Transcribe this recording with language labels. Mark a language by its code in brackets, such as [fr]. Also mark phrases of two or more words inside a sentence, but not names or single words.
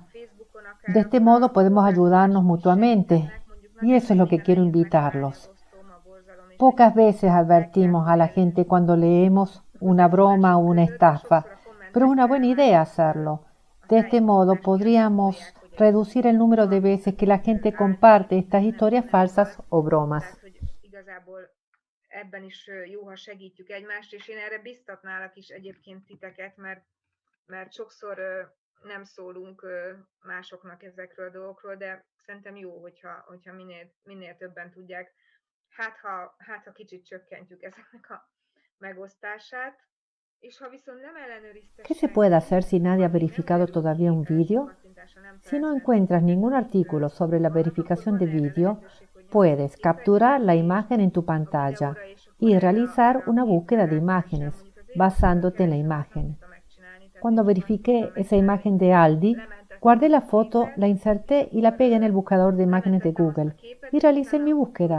[es] De este modo podemos ayudarnos mutuamente, y eso es lo que quiero invitarlos. Pocas veces advertimos a la gente cuando leemos una broma o una estafa, pero es una buena idea hacerlo. De este modo podríamos reducir el número de veces que la gente comparte estas historias falsas o bromas. [hu] Tehát, hogy igazából ebben is jó, ha segítjük egymást, és én erre biztatnálak is egyébként titeket, mert sokszor nem szólunk másoknak ezekről a dolgokról, de szerintem jó, hogyha minél többen tudják. Hát ha kicsit csökkentjük ezeknek a megosztását. És ha viszont nem ellenőrizte [es] ¿Qué se puede hacer si nadie ha verificado todavía un vídeo? Si no encuentras ningún artículo sobre la verificación de vídeo, puedes capturar la imagen en tu pantalla y realizar una búsqueda de imágenes basándote en la imagen. Cuando verifiqué esa imagen de Aldi, guardé la foto, la inserté y la pegué en el buscador de imágenes de Google y realicé mi búsqueda.